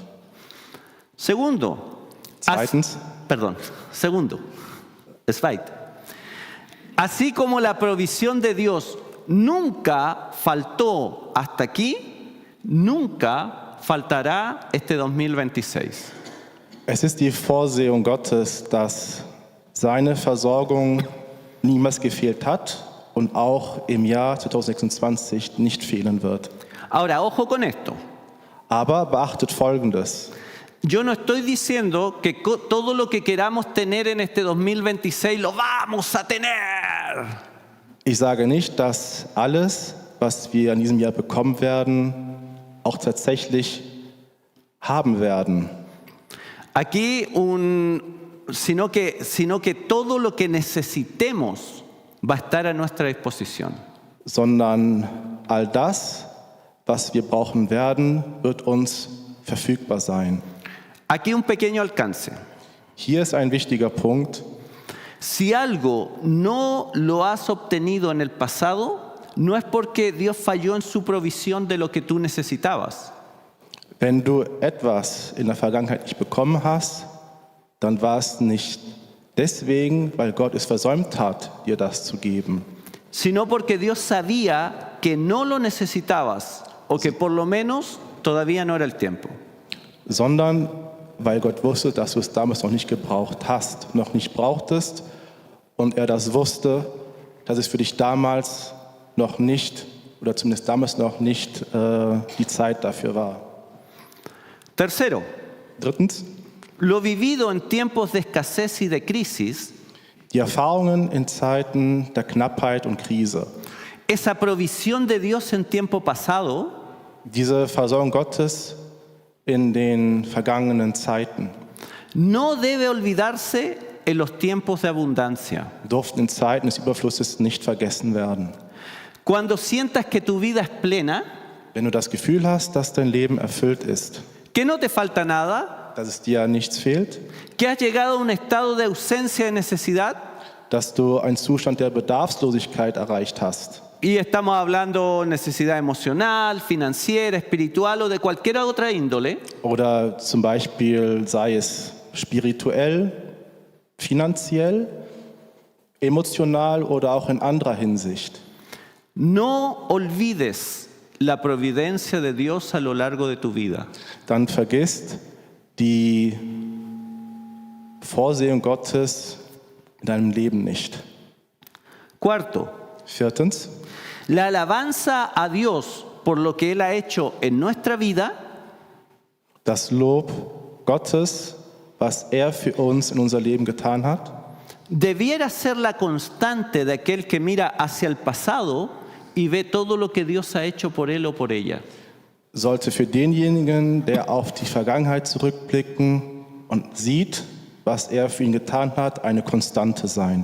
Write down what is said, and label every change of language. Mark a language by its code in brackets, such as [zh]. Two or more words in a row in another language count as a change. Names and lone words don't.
[es] Segundo, segundo, así como la provisión de Dios nunca faltó hasta aquí, nunca faltará este 2026. [de] Es ist die Vorsehung Gottes, dass seine Versorgung niemals gefehlt hat und auch im Jahr 2026 nicht fehlen wird. [es] Ahora, ojo con esto. [de] Aber beachtet Folgendes. [es] Yo no estoy diciendo que todo lo que queramos tener en este 2026 lo vamos a tener. [de] Ich sage nicht, dass alles, was wir in diesem Jahr bekommen werden, auch tatsächlich haben werden. [es] Aquí sino que todo lo que necesitemos va a estar a nuestra disposición. [de] Sondern all das, was wir brauchen werden, wird uns verfügbar sein. [es] Aquí un pequeño alcance. [de] Hier ist ein wichtiger Punkt. [es] Si algo no lo has obtenido en el pasado, no es porque Dios falló en su provisión de lo que tú necesitabas. [de] Wenn du etwas in der Vergangenheit nicht bekommen hast, dann war es nicht deswegen, weil Gott es versäumt hat, dir das zu geben, [es] sino porque Dios sabía que no lo necesitabas o que por lo menos todavía no era el tiempo. [de] sondern weil Gott wusste, dass du es damals noch nicht gebraucht hast, noch nicht brauchtest und er das wusste, dass es für dich damals noch nicht oder zumindest damals noch nicht die Zeit dafür war. [es] Tercero, [de] Drittens, [es] lo vivido en tiempos de escasez y de crisis, [de] die Erfahrungen in Zeiten der Knappheit und Krise. [es] esa provisión de Dios en tiempo pasado, [de] Diese Versorgung Gottes in den vergangenen Zeiten [es] no debe olvidarse en los tiempos de abundancia. [de] durften in Zeiten des Überflusses nicht vergessen werden. [es] Cuando sientas que tu vida es plena, [de] Wenn du das Gefühl hast, dass dein Leben erfüllt ist, [es] que no te falta nada, [de] dass es dir nichts fehlt, [es] que has llegado a un estado de ausencia de necesidad, [de] dass du einen Zustand der Bedarfslosigkeit erreicht hast. [es] y estamos hablando necesidad emocional, financiera, espiritual o de cualquier otra índole, [de] Oder zum Beispiel sei es spirituell, finanziell, emotional oder auch in anderer Hinsicht. [es] no olvides la providencia de Dios a lo largo de tu vida. [de] Dann vergisst die Vorsehung Gottes in deinem Leben nicht. [es] Cuarto, [de] Viertens, [es] la alabanza a Dios por lo que Él ha hecho en nuestra vida [de] das Lob Gottes, was er für uns in unser Leben getan hat, [es] debiera ser la constante de aquel que mira hacia el pasado y ve todo lo que Dios ha hecho por él o por ella. [de] sollte für denjenigen, der auf die Vergangenheit zurückblicken und sieht, was er für ihn getan hat, eine Konstante sein.